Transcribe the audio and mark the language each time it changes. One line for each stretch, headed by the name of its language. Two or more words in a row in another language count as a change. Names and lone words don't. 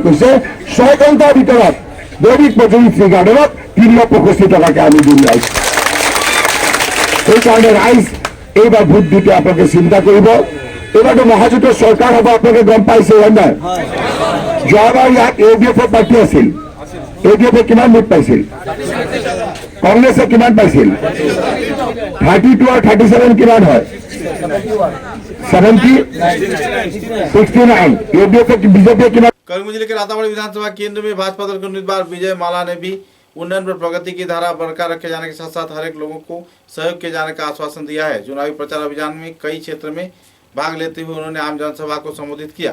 Assamese: কৈছে ৬ ঘণ্টাৰ ভিতৰত দৈনিক মজুৰি টি গাৰ্ডেনত ৩৬৫ টকাকে আমি দিম ৰাইজ সেইকাৰণে ৰাইজ এইবাৰ ভোট দিতে আপোনালোকে চিন্তা কৰিব এবাৰতো মহাজোঁটৰ চৰকাৰ হ'ব আপোনালোকে গম পাইছে হয় নাই যোৱাবাৰ ইয়াত ADF পাৰ্টি আছিল ADF কিমান ভোট পাইছিল কংগ্ৰেছে কিমান পাইছিল 32 আৰু 37 কিমান হয় 70 69 ADF
Hindi: बीजेपी कितना। करीमगंज जिले के राताबाड़ी विधानसभा केंद्र में भाजपा दल के उम्मीदवार विजय माला ने भी उन्नयन पर प्रगति की धारा बरकरार रखे जाने के साथ साथ हर एक लोगों को सहयोग किए जाने का आश्वासन दिया है। चुनावी प्रचार अभियान में कई क्षेत्र में भाग लेते हुए उन्होंने आम जनसभा को संबोधित किया।